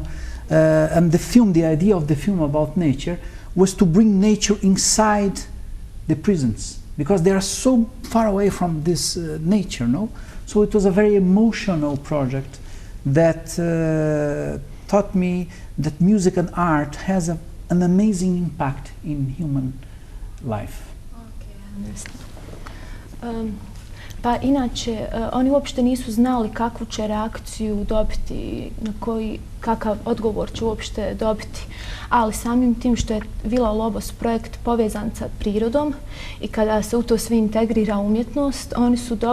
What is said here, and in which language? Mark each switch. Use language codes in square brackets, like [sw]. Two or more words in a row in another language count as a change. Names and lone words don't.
[en] And the idea of the film about nature was to bring nature inside the prisons, because they are so far away from this nature, no? So it was a very emotional project that taught me that music and art has an amazing impact in human life. Okay, I understand. [bs] Pa inače, oni uopšte nisu znali kakvu će reakciju dobiti, kakav odgovor će uopšte dobiti. Ali samim tim što je Villa-Lobos projekt povezan sa prirodom i kada se u to sve integrira umjetnost, oni su